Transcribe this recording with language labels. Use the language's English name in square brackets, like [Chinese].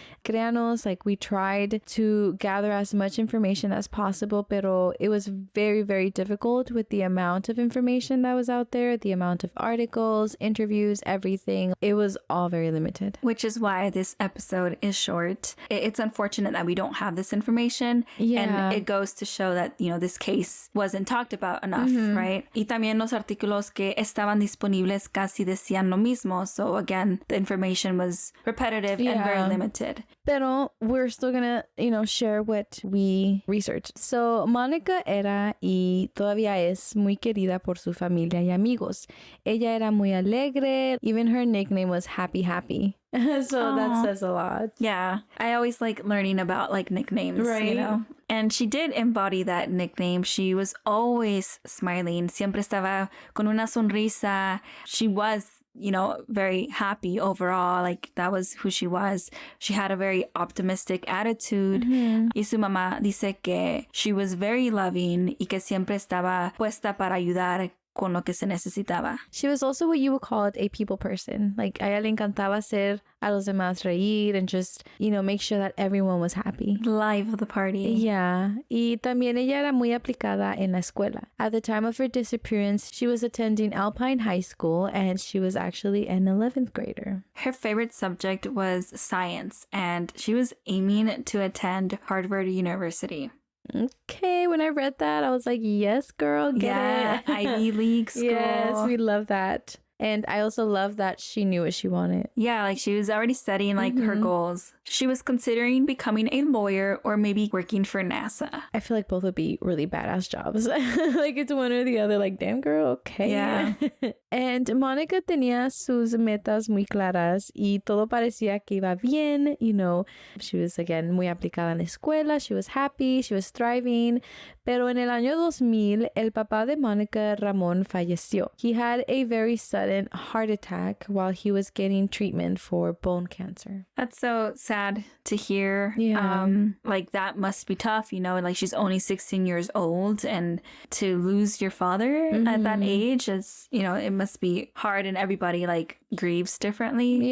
[Spanish] Créanos, [English] we tried to gather as much information as possible, [Spanish] pero [English] it was very, very difficult with the amount of information that was out there, the amount of articles, interviews, everything. It was all very limited. Which is why this episode is short. It's unfortunate that we don't have this information. Yeah. And it goes to show that, this case wasn't talked about enough, right? [Spanish] Y también los artículos que estaban disponibles casi decían lo mismo. [English] So again, the information was repetitive and very limited. [Spanish] Pero [English] we're still gonna, share what we researched. So [Spanish] Monica era y todavía es muy querida por su familia y amigos. Ella era muy alegre. [English] Even her nickname was Happy Happy. So that says a lot. Yeah. I always like learning about nicknames, right? And she did embody that nickname. She was always smiling. [Spanish] Siempre estaba con una sonrisa. [English] She was, very happy overall. That was who she was. She had a very optimistic attitude. [Spanish] Y su mamá dice que [English] she was very loving [Spanish] y que siempre estaba puesta para ayudar con lo que se necesitaba. [English] She was also what you would call it, a people person. [Spanish] A ella le encantaba hacer a los demás reír [English] and just, make sure that everyone was happy. Life of the party. Yeah. [Spanish] Y también ella era muy aplicada en la escuela. [English] At the time of her disappearance, she was attending Alpine High School and she was actually an 11th grader. Her favorite subject was science and she was aiming to attend Harvard University. Okay, when I read that, I was like, yes, girl, get it. Ivy League school. Yes, we love that. And I also love that she knew what she wanted. Yeah, she was already studying her goals. She was considering becoming a lawyer or maybe working for NASA. I feel like both would be really badass jobs. It's one or the other. Damn girl, okay. Yeah. And [Spanish] Monica tenía sus metas muy claras y todo parecía que iba bien. [English] She was, again, [Spanish] muy aplicada en la escuela. [English] She was happy. She was thriving. [Spanish] Pero en el año 2000, el papá de Monica, Ramón, falleció. [English] He had a very sudden heart attack while he was getting treatment for bone cancer. That's so sad to hear. Yeah. That must be tough, she's only 16 years old and to lose your father at that age is, it must be hard and everybody grieves differently.